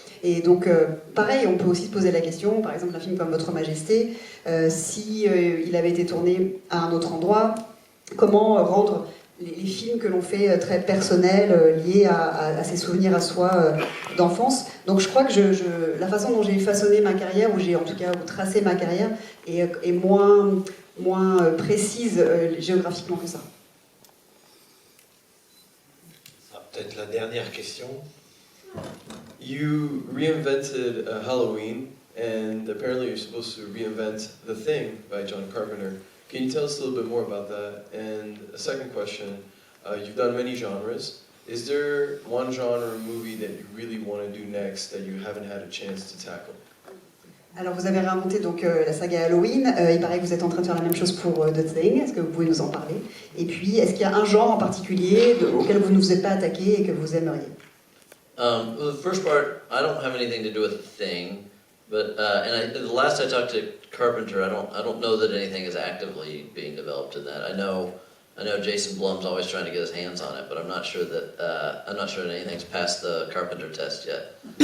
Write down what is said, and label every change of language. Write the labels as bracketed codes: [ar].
[fr] Et donc, pareil, on peut aussi se poser la question, par exemple, un film comme Votre Majesté, si il avait été tourné à un autre endroit, comment rendre les films que l'on fait très personnels, liés à ses souvenirs à soi d'enfance. Donc je crois que la façon dont j'ai façonné ma carrière, ou j'ai en tout cas tracé ma carrière, est moins précise géographiquement que ça. Peut-être la dernière question. [en] You reinvented Halloween, and apparently you're supposed to reinvent The Thing by John Carpenter. Can you tell us a little bit more about that? And a second question, you've done many genres. Is there one genre or movie that you really want to do next that you haven't had a chance to tackle? [fr] Alors vous avez réinventé donc la saga Halloween, il paraît que vous êtes en train de faire la même chose pour The Thing, est-ce que vous pouvez nous en parler? Et puis, est-ce qu'il y a un genre en particulier auquel vous ne vous êtes pas attaqué et que vous aimeriez? [en] Well, the first part, I don't have anything to do with The Thing, but the last I talked to Carpenter, I don't know that anything is actively being developed in that. I know Jason Blum's always trying to get his hands on it, but I'm not sure that anything's passed the Carpenter test yet.